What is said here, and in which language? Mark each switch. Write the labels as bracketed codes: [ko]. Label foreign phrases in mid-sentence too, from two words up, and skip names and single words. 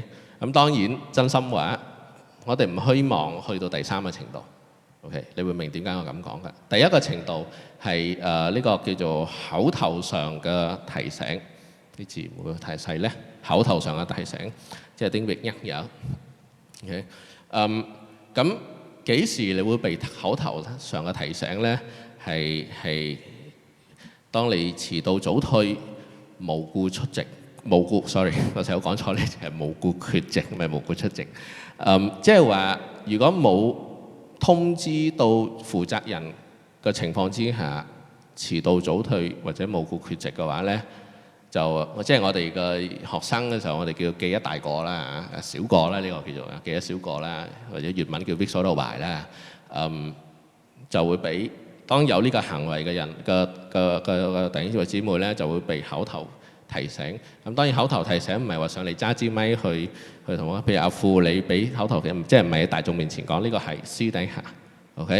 [yue] 咁當然真心話，我哋唔希望去到第3個程度 ，OK？你會明點解我咁講嘅？第一個程度係呢個叫做口頭上嘅提醒，啲字會唔會太細咧？口頭上嘅提醒，即係丁域 [vi] nhắc nhở [yue] ，OK？咁幾時你會被口頭上嘅提醒咧？係當你遲到早退、無故出席、sorry， 我成日講錯咧，就係無故缺席，唔係無故出席。即係話，如果冇通知到負責人嘅情況之下，遲到早退或者無故缺席嘅話咧，就即係我哋嘅學生嘅時候，我哋叫記一大過啦，小過啦，呢個叫做記一小過啦，或者粵文叫 [vi] viết số đầu bài [yue] 啦，就會俾當有呢個行為嘅人嘅弟兄姊妹咧，就會被口頭提醒。咁當然口頭提醒唔係話上嚟揸支咪去同我，譬如阿富你俾口頭嘅，即係唔係喺大眾面前講，呢個係私底下 ，OK？